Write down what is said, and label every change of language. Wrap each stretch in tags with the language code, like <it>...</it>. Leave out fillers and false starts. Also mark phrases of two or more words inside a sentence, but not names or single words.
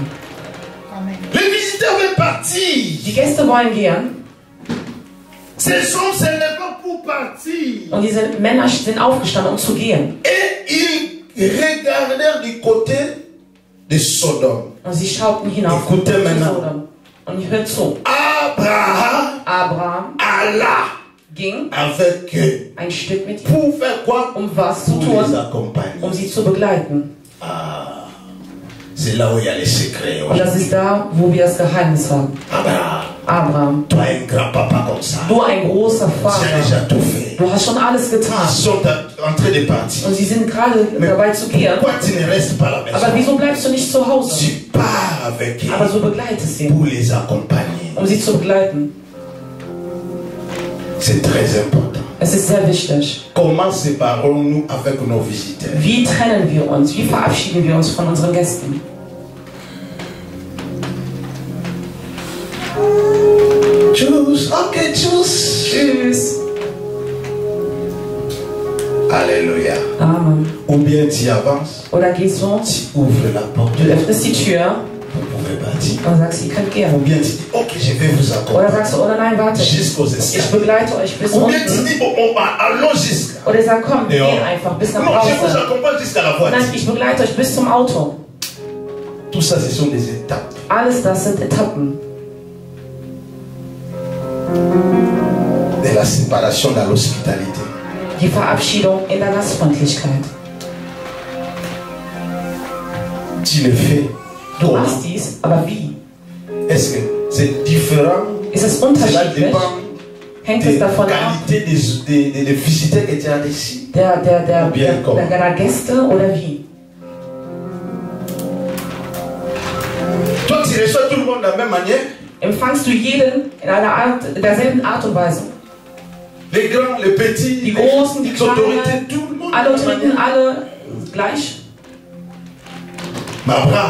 <fr>Les visiteurs veulent partir.</fr> <de>Die Gäste wollen gehen</de> <fr>Ces hommes se lèvent pour partir.</fr> <de>und diese Männer sind aufgestanden, um zu gehen.</de> <fr>Et ils regardèrent du côté de Sodome.</fr> <de>Und sie schauten hinauf zu Sodom. Und hört zu.</de> <fr>Abraham</fr> <de>Abraham</de> <fr>alla</fr> <de>ging</de> <fr>avec eux.</fr> <de>ein Stück mit ihnen.</de> <fr>Pour faire quoi?</fr> <de>Was zu</de> <fr>Pour les</fr> <de>tun,</de> <fr>accompagner.</fr> <de>sie zu begleiten.</de> <fr>Ah, c'est là où il y a les secrets.</fr> <de>Und das ist da, wo wir das Geheimnis haben.</de> <fr>Abraham, Toi, un grand-papa comme ça.</fr> <de>du ein großer</de> <fr>Tu as</fr> <de>Vater.</de> <fr>déjà tout fait.</fr> <de>Du hast schon alles</de> <fr>Ils</fr> <de>getan.</de> <fr>sont en train de partir.</fr> <de>Und sie sind gerade dabei zu gehen.</de> <fr>Pourquoi tu ne restes pas à la maison?</fr> <de>Aber wieso bleibst du nicht zu Hause?</de> <fr>Tu pars avec eux</fr> <de>Aber so begleitest sie,</de> <fr>pour les accompagner.</fr> <de>sie zu begleiten.</de> <fr>C'est très important.</fr> <de>Es ist sehr wichtig.</de> <fr>Comment séparons-nous avec nos visiteurs?</fr> <de>Wie trennen wir uns? Wie verabschieden wir uns von unseren Gästen? Tchuss. Ok, tchuss. Tschüss.</de> <fr>Alléluia. Amen. Ou bien tu avances,</fr> <de>Oder gehst du,</de> <fr>tu ouvres la porte,</fr> <de>du öffnest die Tür</de> <fr>vous pouvez partir.</fr> <de>und sagst, ihr könnt</de> <fr>Ou</fr> <de>gehen.</de> <fr>bien tu dis, ok, je vais vous</fr> <de>Oder</de> <fr>accompagner</fr> <de>sagst du, oder nein, warte,</de> <fr>jusqu'aux</fr> <de>ich</de> <fr>escaliers.</fr> <de>begleite euch bis</de> <fr>Ou bien tu</fr> <de>unten.</de> <fr>dis, allons jusqu'à.</fr> <de>Oder ich sag, komm, wir Ja. gehen einfach bis nach</de> <fr>Non, je vous</fr> <de>Hause.</de> <fr>accompagne jusqu'à la</fr> <de>Nein,</de> <fr>voiture.</fr> <de>ich begleite euch bis zum Auto.</de> <fr>Tout ça, ce sont des étapes.</fr> <de>Alles das sind Etappen</de> <fr>De la séparation dans l'hospitalité.</fr> <de>die Verabschiedung in der Gastfreundlichkeit.</de> <fr>Tu le fais.</fr> <de>Du</de> <fr>Comment?</fr> <de>machst dies, aber wie?</de> <fr>Est-ce que c'est différent?</fr> <de>Ist es</de> <fr>Cela</fr> <de>unterschiedlich?</de> <fr>dépend</fr> <de>Hängt</de> <fr>des</fr> <de>es davon ab,</de> <fr>qualités des visiteurs que tu as ici.</fr> <de>der Gäste oder wie?</de> <fr>Toi, tu reçois tout le monde de la même manière.</fr> <de>Empfangst du jeden in derselben Art und Weise?</de> <fr>Les grands, les petits,</fr> <de>Die Großen, die</de> <fr>les autorités,</fr> <de>Kleinen,</de> <fr>tout le monde.</fr> <de>alle</de> <fr>de la même</fr> <de>Autoritäten,</de> <fr>manière.</fr> <de>alle gleich.</de> <fr>Mais Abraham</fr>